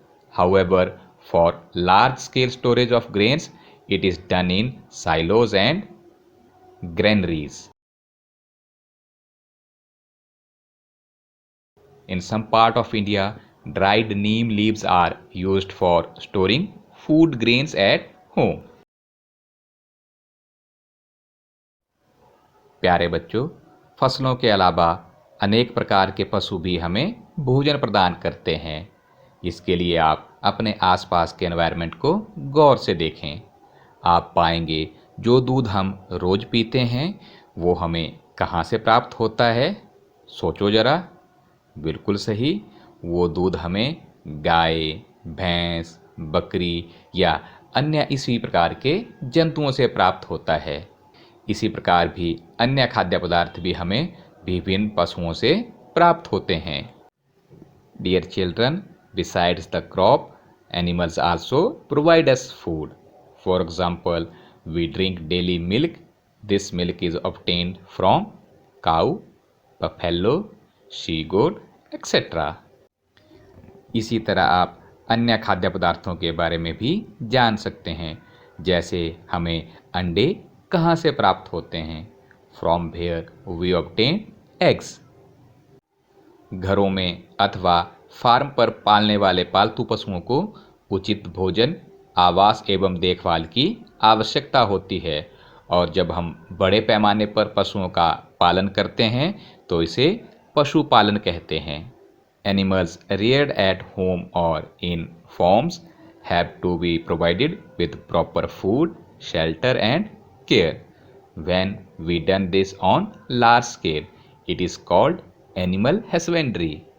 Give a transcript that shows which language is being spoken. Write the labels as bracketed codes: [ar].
[en] However, for large-scale storage of grains, it is done in silos and granaries. In some part of India, dried neem leaves are used for storing food grains at home. [hi] प्यारे बच्चों, फसलों के अलावा अनेक प्रकार के पशु भी हमें भोजन प्रदान करते हैं। इसके लिए आप अपने आसपास के एनवायरनमेंट को गौर से देखें। आप पाएंगे जो दूध हम रोज पीते हैं वो हमें कहाँ से प्राप्त होता है? सोचो जरा। बिल्कुल सही, वो दूध हमें गाय, भैंस, बकरी या अन्य इसी प्रकार के जंतुओं से प्राप्त होता है। इसी प्रकार भी अन्य खाद्य पदार्थ भी हमें विभिन्न पशुओं से प्राप्त होते हैं। [en] Dear children, besides the crop, animals also provide us food. For example, we drink daily milk. This milk is obtained from cow, buffalo, she-goat, etc. [hi] इसी तरह आप अन्य खाद्य पदार्थों के बारे में भी जान सकते हैं, जैसे हमें अंडे कहाँ से प्राप्त होते हैं? [en] From where we obtain eggs. [hi] घरों में अथवा फार्म पर पालने वाले पालतू पशुओं को उचित भोजन, आवास एवं देखभाल की आवश्यकता होती है, और जब हम बड़े पैमाने पर पशुओं का पालन करते हैं तो इसे पशुपालन कहते हैं। [en] Animals reared at home or in farms have to be provided with proper food, shelter and care. When we done this on large scale, it is called animal husbandry.